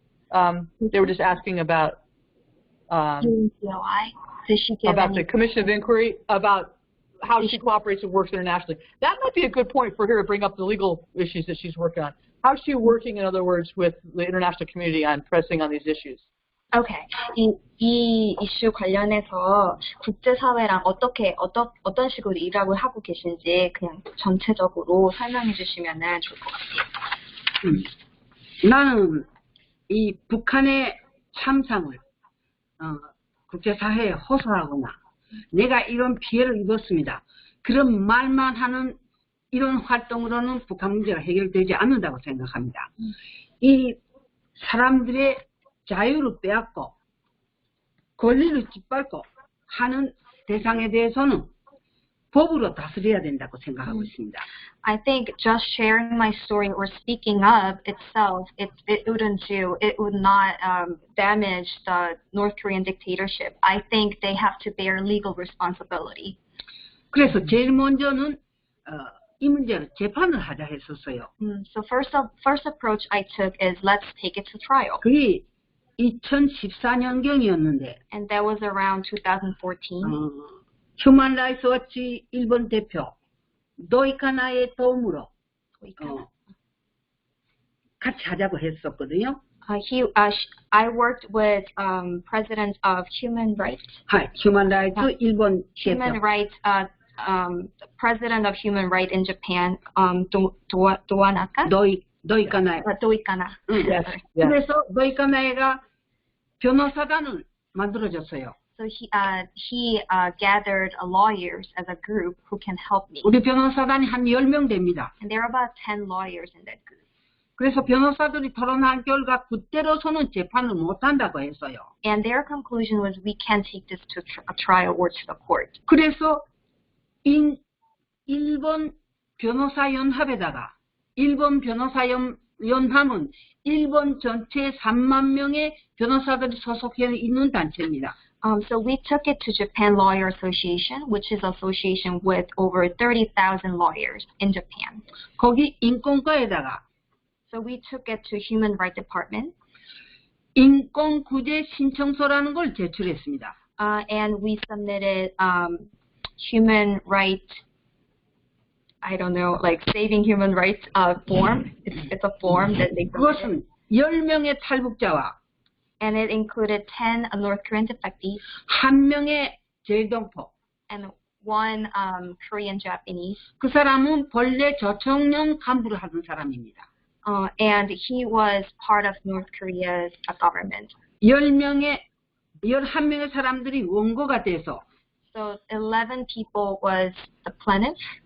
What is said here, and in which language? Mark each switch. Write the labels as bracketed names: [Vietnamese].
[English] They were just asking about UN COI. Did she give about the Commission of Inquiry, about how she cooperates and works internationally. That might be a good point for her to bring up the legal issues that she's working on. How's she working, in other words, with the international community on pressing on these issues? Okay. [Korean] 이 이슈 관련해서 국제사회랑 어떤 식으로 일하고 하고 계신지 그냥 전체적으로 설명해 주시면은 좋을 것 같아요. 나는 이 북한의 참상을 국제사회에 호소하거나 내가 이런 피해를 입었습니다. 그런 말만 하는 이런 활동으로는 북한 문제가 해결되지 않는다고 생각합니다. 이 사람들의 자유를 빼앗고 권리를 짓밟고 하는 대상에 대해서는 법으로 다스려야 된다고 생각하고 있습니다. [English] I think just sharing my story or speaking up itself, it would not damage the North Korean dictatorship. I think they have to bear legal responsibility. [Korean] 그래서 제일 먼저는 이 문제를 재판을 하자 했었어요. [English] So first approach I took is let's take it to trial. [Korean] 그게 2014년경이었는데, [English] and that was around 2014. [Korean] 휴먼 라이츠 워치 일본 대표 도이카나의 도움으로 같이 하자고 했었거든요. [English] I worked with President of Human Rights. [Korean] 휴먼 라이츠 일본 [English] Human [Korean] 대표. [English] Rights President of Human Rights in Japan, 도와나카? [Korean] 도이카나에. 도이카나. [English] Yes. [Korean] 그래서 도이카나에가 변호사단을 만들어줬어요. [English] So he gathered lawyers as a group who can help me. [Korean] 우리 변호사단이 한 10명 됩니다. [English] And there are about 10 lawyers in that group. [Korean] 그래서 변호사들이 토론한 결과 그때로서는 재판을 못한다고 했어요. [English] And their conclusion was we can't take this to a trial or to the court. [Korean] 그래서 일본 변호사연합에다가 일본 변호사연합은 일본 전체 3만 명의 변호사들이 소속해 있는 단체입니다. [English] So we took it to Japan Lawyer Association, which is an association with over 30,000 lawyers in Japan. [Korean] 거기 인권과에다가 [English] So we took it to Human Rights Department. [Korean] 인권구제 신청서라는 걸 제출했습니다. [English] And we submitted human rights, I don't know, like saving human rights form. It's a form that they [Korean] 그것은 10명의 탈북자와 [English] and it included 10 North Korean defectees, [Korean] 1명의 제일동포. [English] and 1 Korean Japanese. [Korean] 그 사람은 본래 조청령 간부를 하던 사람입니다. [English] and he was part of North Korea's government. [Korean] 11명의 사람들이 원고가 돼서 [English] So 11 people was the plaintiff.